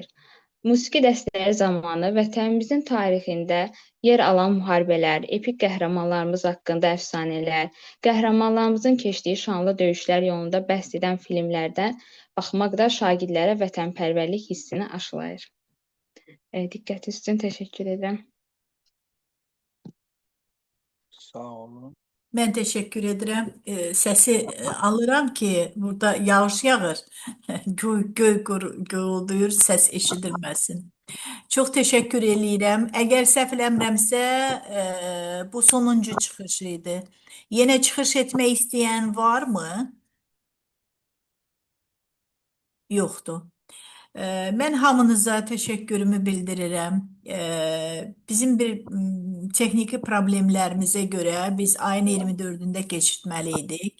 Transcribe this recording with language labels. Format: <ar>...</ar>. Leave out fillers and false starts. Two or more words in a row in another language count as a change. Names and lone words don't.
<az>Musiqi dəstəyi zamanı vətənimizin tarixində yer alan müharibələr, epik qəhrəmanlarımız haqqında əfsanələr, qəhrəmanlarımızın keçdiyi şanlı döyüşlər yolunda bəhs edən filmlərdən baxmaq da şagirdlərə vətənpərvərlik hissini aşılayır. Diqqətiniz üçün təşəkkür edirəm. Sağ olun.</az> <tr>Ben teşekkür ederim.</tr> <az>Sesi alıram ki burada yağış yağır. Göy guruldur, ses eşidilmesin. Çok teşekkür eləyirəm. Əgər səhv eləmirəmsə, bu sonuncu çıxışıydı. Yenə çıxış etmək istəyən var mı? Yoxdur. Mən hamınıza təşəkkürümü bildirirəm. Bizim bir texniki problemlərimizə görə biz ayın 24-də keçirtməliydik.</az>